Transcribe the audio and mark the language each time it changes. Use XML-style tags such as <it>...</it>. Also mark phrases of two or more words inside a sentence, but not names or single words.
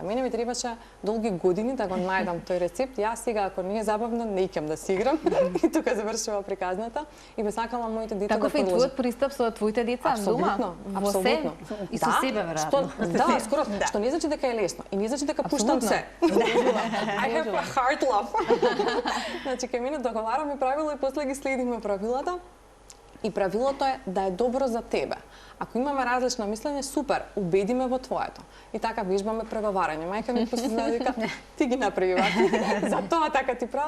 <mk>Мене ми требаше долги години да го најдам тој рецепт. Јас сега ако не е забавно, не икам да си играм. И тука завршува приказната и би сакала моите деца да продолжат. Таков е твојот пристап со твоите деца дома? Апсолутно. И со себе веројатно. Да, скоро, што не значи дека е лесно и не значи дека пуштам се.</mk> <en>I have a hard love.</en> <mk>Значи, ке мене договараме правила и после ги следиме правилата. И правилото е да е добро за тебе. Ако имаме различно мислење, супер, убедиме во твоето. И така вежбаме преговарање. Мајка ми после вика, ти ги направи вака. За тоа така ти правам.</mk>